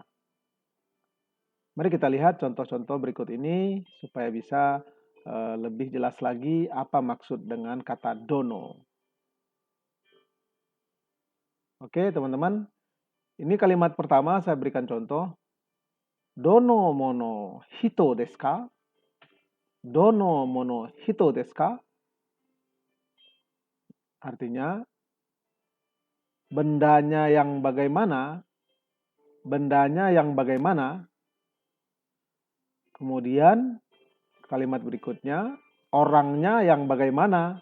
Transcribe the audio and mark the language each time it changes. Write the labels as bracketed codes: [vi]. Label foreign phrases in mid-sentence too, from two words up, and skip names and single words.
[id] Mari kita lihat contoh-contoh berikut ini supaya bisa lebih jelas lagi apa maksud dengan kata dono. Oke, teman-teman. Ini kalimat pertama saya berikan contoh. [ja] どのもの人ですか? どのもの人ですか? [id] Artinya, bendanya yang bagaimana? Bendanya yang bagaimana? Kemudian, kalimat berikutnya, orangnya yang bagaimana?